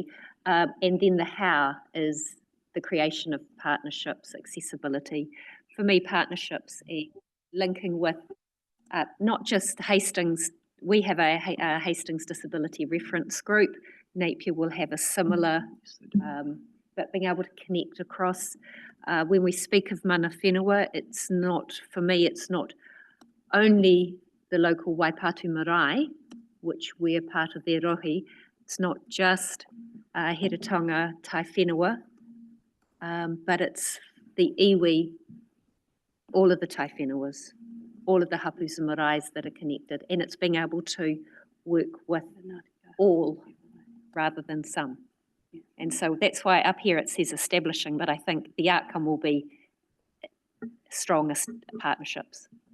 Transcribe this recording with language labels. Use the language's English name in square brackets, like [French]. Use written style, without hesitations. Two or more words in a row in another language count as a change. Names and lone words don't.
[English] And then the how is the creation of partnerships, accessibility. For me, partnerships is linking with not just Hastings. We have a Hastings Disability Reference Group. Napier will have a similar, but being able to connect across. When we speak of [Māori] mana whenua, [English] it's not only the local Waipatu marae, which we're part of their rohi. It's not just Heretaunga [Māori] tai whenua, [English] but it's the iwi, all of the tai whenuas, all of the hapus and maraes that are connected, and it's being able to work with all rather than some. And so that's why up here it says establishing, but I think the outcome will be strongest partnerships.